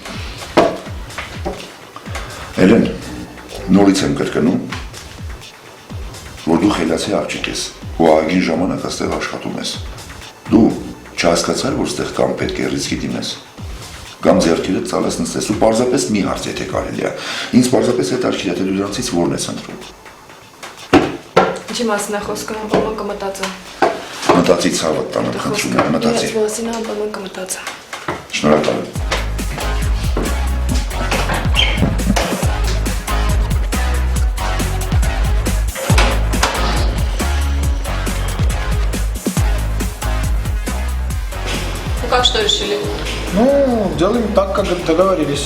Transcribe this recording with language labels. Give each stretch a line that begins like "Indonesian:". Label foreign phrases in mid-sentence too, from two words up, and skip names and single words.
Armenian: Էլեն, նորից եմ կրկնում, որ դու խելացի աղջիկ ես, ու ահագին ժամանակ այստեղ աշխատում ես։ Դու չհասկացար, որ ստեղ կամ պետք է ռիսկի դիմես, կամ ձեռքերդ ծալես նստես ու պարզապես մի հարց եթե կարելի է։ Ինձ պարզապես հետաքրքիր է, թե դու դրանցից որն ես ընտրում։ Ինչի մասին է խոսքը, անպայման կմտածեմ։ Մտածի ցավդ տանեմ, խնդրում եմ, մտածի։ Ես մասին անպայման կմտածեմ։ Շնորհակալ եմ։
Russian: Как что решили? Ну, делаем так, как договорились.